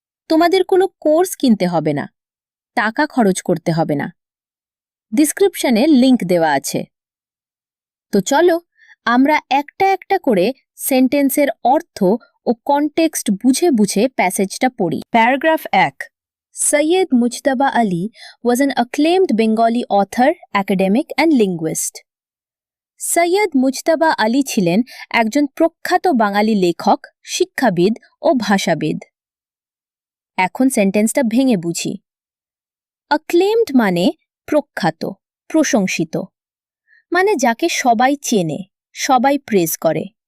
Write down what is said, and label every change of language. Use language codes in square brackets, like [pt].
[bn] তোমাদের কোনো কোর্স কিনতে হবে না, টাকা খরচ করতে হবে না। ডিসক্রিপশনে লিংক দেওয়া আছে। তো চলো আমরা একটা একটা করে সেন্টেন্সের অর্থ ও কনটেক্সট বুঝে বুঝে প্যাসেজটা পড়ি। Paragraph 1। [en] Syed Mujtaba Ali was an acclaimed Bengali author, academic and linguist. [bn] Syed Mujtaba Ali ছিলেন একজন প্রখ্যাত বাঙালি লেখক, শিক্ষাবিদ ও ভাষাবিদ। এখন সেন্টেন্সটা ভেঙে বুঝি। acclaimed মানে প্রখ্যাত, প্রশংসিত, মানে যাকে সবাই চেনে, সবাই প্রেজ করে।